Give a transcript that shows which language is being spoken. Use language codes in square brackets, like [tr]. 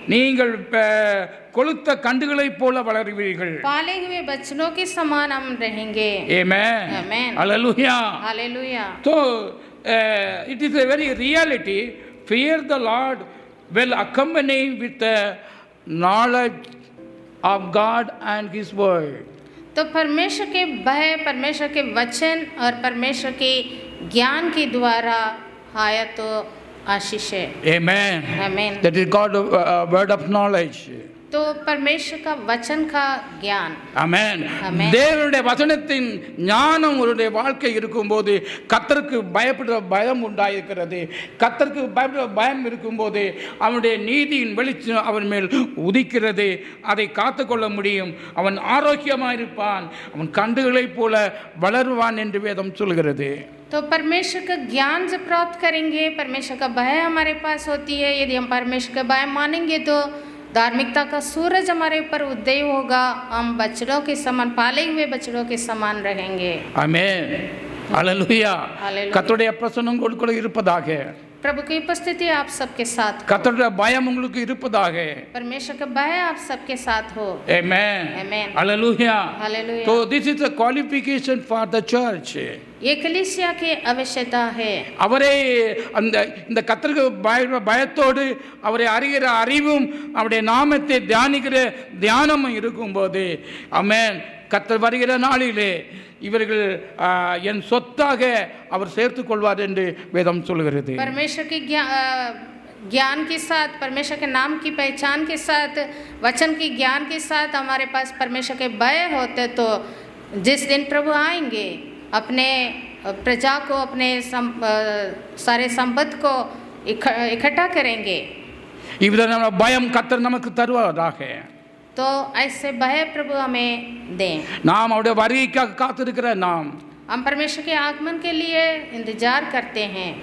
[ta] நீங்கள் கொளுத்த கண்டுகளைப் போல வளருவீர்கள். [hi] पाले हुए बच्चों के समान हम रहेंगे. [en] Amen. Amen. Hallelujah. Hallelujah. So it is a very reality. Fear the Lord will accompany with the knowledge of God and His word. [hi] तो परमेश्वर के भय, परमेश्वर के वचन और परमेश्वर के ज्ञान के द्वारा आया तो आशीष है. [en] Amen. Amen. That is God word of knowledge. [hi] तो परमेश्वर का वचन का ज्ञान. [en] Amen. Amen. [ta] தேவனுடைய வசனத்தின் ஞானம் உன்னுடைய வாழ்க்கை இருக்கும்போது கர்த்தருக்கு பயப்படுற பயம் உண்டாயிருக்கிறது. கர்த்தருக்கு பயப்படுற பயம் இருக்கும்போது அவனுடைய நீதியின் வெளிச்சம் அவன் மேல் உதிக்கிறது. அதை காத்துக்கொள்ள முடியும். அவன் ஆரோக்கியமாயிருப்பான். அவன் கண்டுகளைப் போல வளருவான் என்று வேதம் சொல்கிறது. [hi] तो परमेश्वर का ज्ञान जब प्राप्त करेंगे, परमेश्वर का भय हमारे पास होती है, यदि हम परमेश्वर का भय मानेंगे तो धार्मिकता का सूरज हमारे ऊपर उदय होगा, हम बछड़ों के समान, पाले हुए बछड़ों के समान रहेंगे. [ta] ஆமென். ஹல்லேலூயா. [en] Hallelujah. [ta] கர்த்தருடைய பிரசன்னம் உங்களுக்கு கூட இருப்பதாக. [hi] प्रभु की उपस्थिति आप सबके साथ हो. [ta] கர்த்தருடைய பயம் உங்களுக்கு இருப்பதாக. [hi] परमेश्वर का भय आप सबके साथ हो. [en] Amen. Amen. Hallelujah. Hallelujah. So this is a qualification for the church. [hi] ये कलीसिया की आवश्यकता है. [ta] அவரே இந்த கர்த்தருக்கு பயத்தோடு அவரை அறிகிற அறிவும் அவருடைய நாமத்தை தியானிக்கிற தியானமும் இருக்கும்போது, ஆமென், கர்த்தர் வருகிற நாளிலே இவர்கள் என் சொத்தாக அவர் சேர்த்துக் கொள்வார் என்று வேதம் சொல்கிறது. [hi] परमेश्वर की ज्ञान के साथ, परमेश्वर के नाम की पहचान के साथ, वचन की ज्ञान के साथ हमारे पास परमेश्वर के भय होते, तो जिस दिन प्रभु आएंगे अपने प्रजा को, अपने सारे संपत्ति को इकट्ठा करेंगे। [ta] இவ்வித பயம் கர்த்தர் நமக்கு தருவதாக. [hi] तो ऐसे भय प्रभु हमें दें। [ta] நாம் அவருடைய வருகைக்காக காத்திருக்கிற [hi] हम परमेश्वर के आगमन के लिए इंतजार करते हैं।